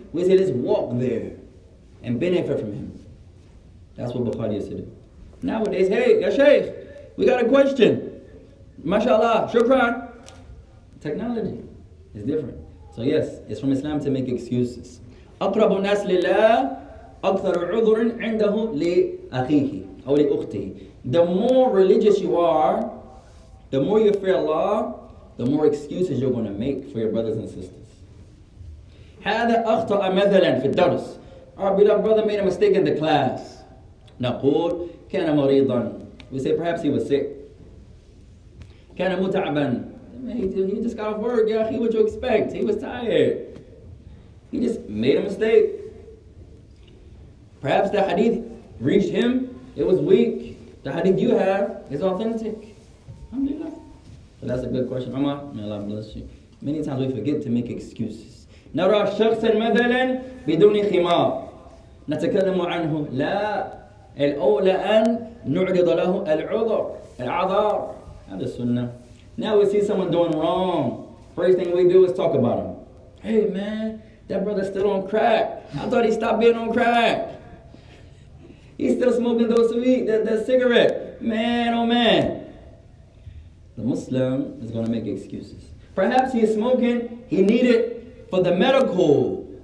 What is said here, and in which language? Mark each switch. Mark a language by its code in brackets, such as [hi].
[en] We say, let's walk there and benefit from him. That's what Bukhari used to do. Nowadays, hey, ya Sheikh, we got a question. Mashallah, shukran. Technology is different. So yes, it's from Islam to make excuses. [ar] أقرب الناس لله أكثر عذر عنده لأخيه أو لأخته. [en] The more religious you are, the more you fear Allah, the more excuses you're going to make for your brothers and sisters. [ar] هذا أخطأ مثلا في الدرس. [en] Our beloved brother made a mistake in the class. [ar] نقول كان مريضا. [en] We say perhaps he was sick. [ar] كان متعبا. [en] He just got off work, yeah. What you expect? He was tired. He just made a mistake. Perhaps the hadith reached him. It was weak. The hadith you have is authentic. Alhamdulillah. So that's a good question. Umar, may Allah bless you. Many times we forget to make excuses. [ar] نرى شخصا مثلا بدون خمار نتكلم عنه لا الأولى أن نعرض له العذر هذا السنة. [en] Now we see someone doing wrong. First thing we do is talk about him. Hey man, that brother's still on crack. I thought he stopped being on crack. He's still smoking that cigarette. Man, oh man. The Muslim is going to make excuses. Perhaps he is smoking, he needed for the medical.